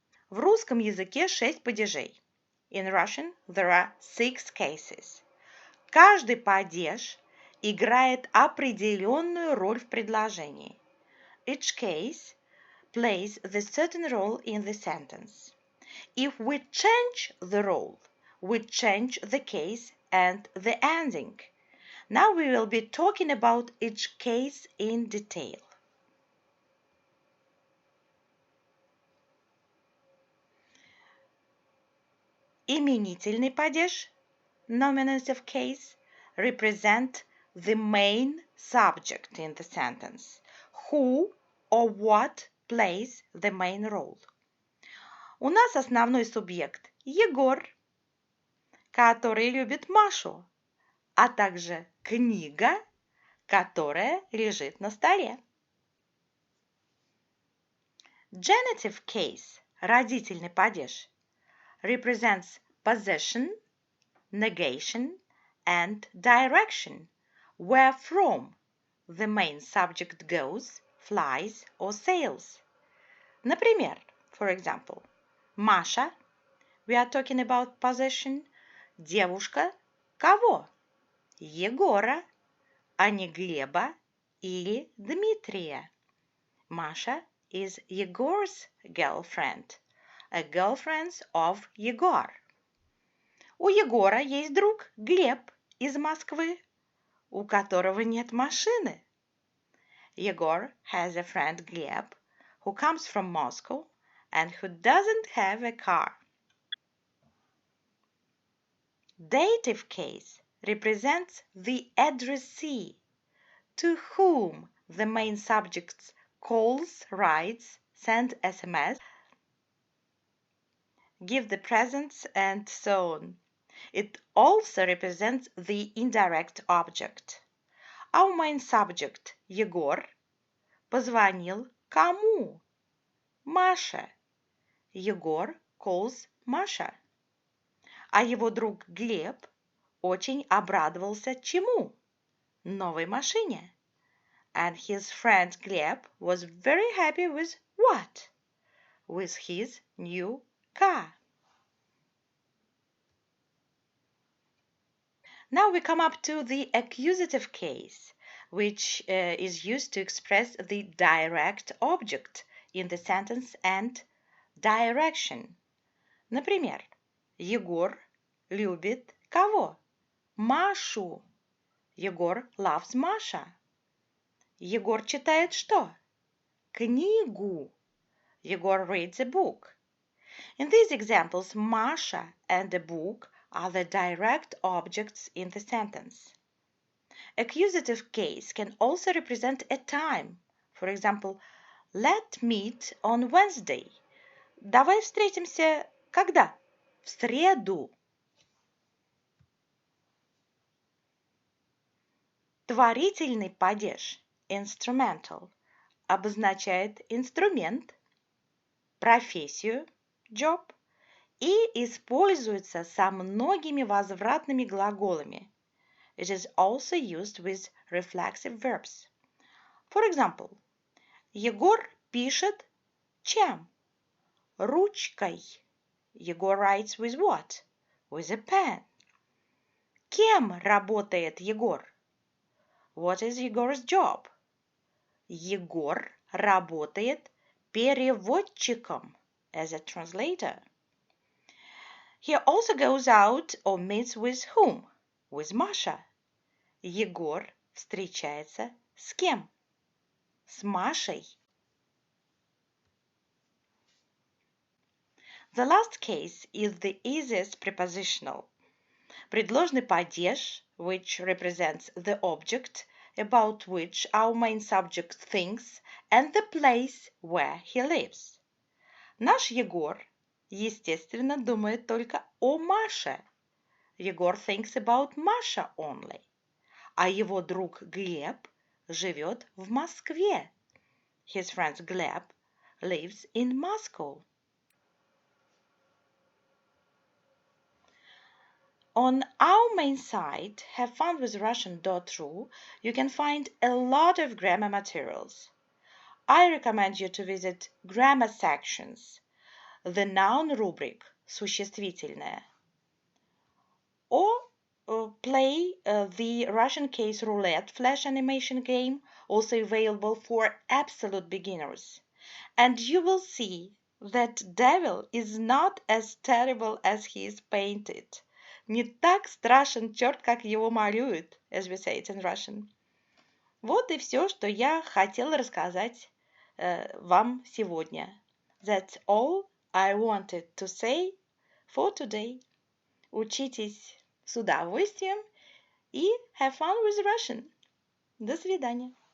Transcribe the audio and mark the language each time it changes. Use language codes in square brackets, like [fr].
[ru] В русском языке 6 падежей. [en] In Russian, there are 6 cases. [ru] Каждый падеж играет определенную роль в предложении. [en] Each case plays the certain role in the sentence. if we change the role, we change the case and the ending. Now we will be talking about each case in detail. [ru] Именительный падеж, [en] nominative case, represent the main subject in the sentence, who or what plays the main role. [ru] У нас основной субъект Егор, который любит Машу, а также книга, которая лежит на столе. [en] Genitive case, [ru] родительный падеж, [en] represents possession, negation, and direction, where from the main subject goes, flies, or sails. [ru] Например, [en] for example, Маша, we are talking about possession, [ru] девушка, кого? Егора, а не Глеба или Дмитрия. [en] Masha is Yegor's girlfriend, a girlfriend of Yegor. [ru] У Егора есть друг Глеб из Москвы, у которого нет машины. [en] Yegor has a friend Gleb who comes from Moscow and who doesn't have a car. Dative case represents the addressee, to whom the main subject calls, writes, sends SMS, give the presents, and so on. It also represents the indirect object. Our main subject, Егор, [ru] позвонил кому? Маше. Егор [en] calls [ru] Маша. А его друг Глеб очень обрадовался чему? Новой машине. [en] And his friend Gleb was very happy with what? With his new car. Now we come up to the accusative case, which is used to express the direct object in the sentence and direction. [ru] Например, Егор любит кого? Машу. [en] Егор loves Masha. [ru] Егор читает что? Книгу. [en] Егор reads a book. In these examples, Masha and the book are the direct objects in the sentence. Accusative case can also represent a time. For example, let's meet on Wednesday. [ru] Давай встретимся когда? В среду. Творительный падеж, instrumental, обозначает инструмент, профессию, job, и используется со многими возвратными глаголами. [en] It is also used with reflexive verbs. For example, Егор [ru] пишет чем? Ручкой. [en] Егор writes with what? With a pen. [ru] Кем работает Егор? [en] What is Егор's job? Егор [ru] работает переводчиком, [en] as a translator. He also goes out or meets with whom? With Masha. [ru] Егор встречается с кем? С Машей. [en] The last case is the easiest prepositional. [ru] Предложный падеж, [en] which represents the object about which our main subject thinks and the place where he lives. [ru] Наш Егор, естественно, думает только о Маше. [en] Егор thinks about Masha only. [ru] А его друг Глеб живет в Москве. [en] His friend Gleb lives in Moscow. On our main site, havefunwithrussian.ru, you can find a lot of grammar materials. I recommend you to visit grammar sections, the noun rubric, существительное, or play the Russian case roulette flash animation game, also available for absolute beginners. And you will see That devil is not as terrible as he is painted. [ru] Не так страшен черт, как его малюют, [en] as we say it in Russian. [ru] Вот и все, что я хотела рассказать вам сегодня. [en] That's all I wanted to say for today. [ru] Учитесь с удовольствием и [en] have fun with Russian. [ru] До свидания.